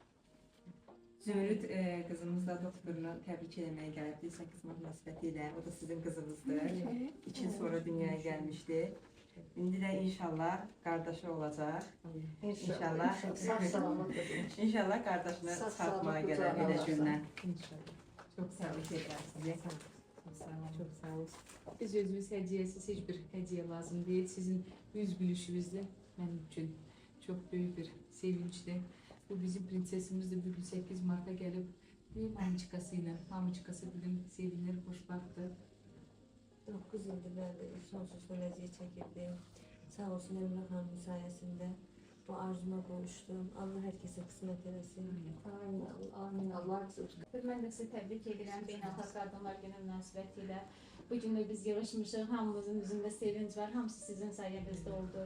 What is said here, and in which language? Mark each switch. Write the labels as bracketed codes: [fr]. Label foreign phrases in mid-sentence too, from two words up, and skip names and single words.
[az] Zümrüt qızımız da doktorunu təbrik etməyə gəlibdi 8 Mart münasibətilə. O da sizin qızınızdır. 2 il sonra dünyaya gəlmişdi. İndi də inşallah qardaşı olacaq. İnşallah. Sağ-salamat. İnşallah qardaşını çıxartmağa gələr belə gündən. İnşallah. Çox sağ olun. Sizə. [tr] Çok sağ olun. Biz özümüz hediyesiz hiçbir hediye lazım değil. Sizin yüz gülüşünüzle benim için çok büyük bir sevinçti. Bu bizim prensesimiz de bugün 8 Mart'a gelip bir mamıçkası bugün sevinir, hoşbahtı. [az] 9 ildir ben de sonsuzda vəziyyət çəkirdim. Sağ olsun Elmira xanımın sayəsində bu arzuma qovuşdum. Allah hər kəsə qismət eləsin. Amin. Allah qızım. Mən də sizi təbrik edirəm Beynəlxalq Qadınlar Günü münasibətilə. Bu gün də biz yığışmışıq, hamımızın üzündə sevinç var, hamısı sizin sayənizdə oldu.